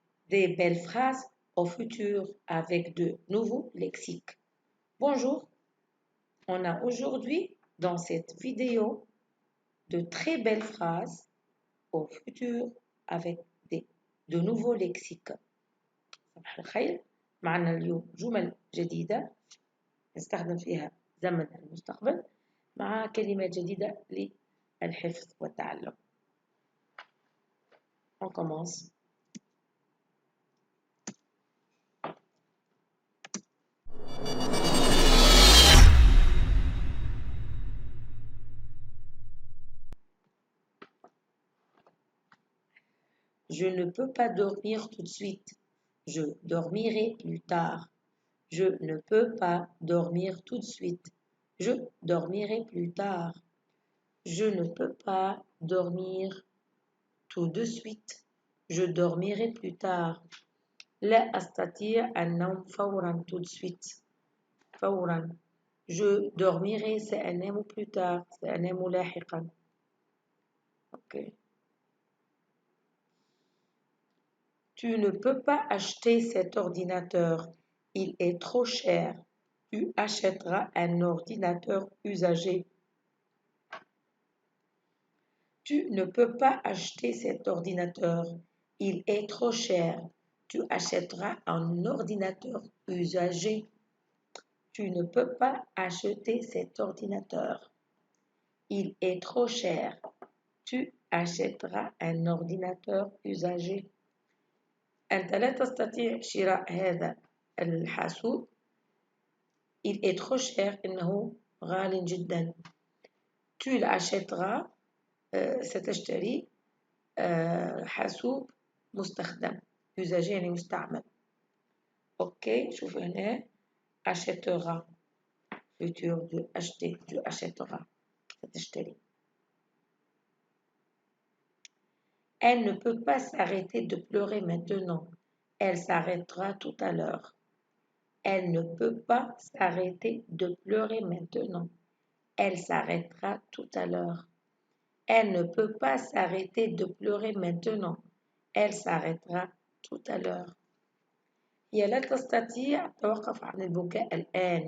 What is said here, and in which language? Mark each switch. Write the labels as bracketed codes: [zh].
[fr] des belles phrases au futur avec de nouveaux lexiques. Bonjour, on a aujourd'hui dans cette vidéo de très belles phrases au futur avec de nouveaux lexiques. [ar] صباح الخير. معنا اليوم جمل جديدة نستخدم فيها زمن المستقبل مع كلمات جديدة للحفظ والتعلم. [fr] On commence. Je ne peux pas dormir tout de suite. Je dormirai plus tard. Je ne peux pas dormir tout de suite. Je dormirai plus tard. Je ne peux pas dormir tout de suite. Je dormirai plus tard. [ar] لا أستطيع النوم فورا [fr] tout de suite. [ar] فورا. [fr] Je dormirai [ar] سأنام [fr] plus tard. [ar] سأنام لاحقا. Ok. [fr] Tu ne peux pas acheter cet ordinateur. Il est trop cher. Tu achèteras un ordinateur usagé. Tu ne peux pas acheter cet ordinateur. Il est trop cher. Tu achèteras un ordinateur usagé. Tu ne peux pas acheter cet ordinateur. Il est trop cher. Tu achèteras un ordinateur usagé. [ar] أنت لا تستطيع شراء هذا الحاسوب. [fr] Il est trop cher. [ar] إنه غال جدا. [fr] Tu l'achèteras. [ar] ستشتري حاسوب مستخدم. usagé يعني مستعمل. اوكي شوف هنا [fr] achètera futur de acheter. Tu achèteras. [ar] ستشتري. [fr] Elle ne peut pas s'arrêter de pleurer maintenant. Elle s'arrêtera tout à l'heure. Elle ne peut pas s'arrêter de pleurer maintenant. Elle s'arrêtera tout à l'heure. Elle ne peut pas s'arrêter de pleurer maintenant. Elle s'arrêtera tout à l'heure. [ar] هي لا تستطيع التوقف عن البكاء الآن.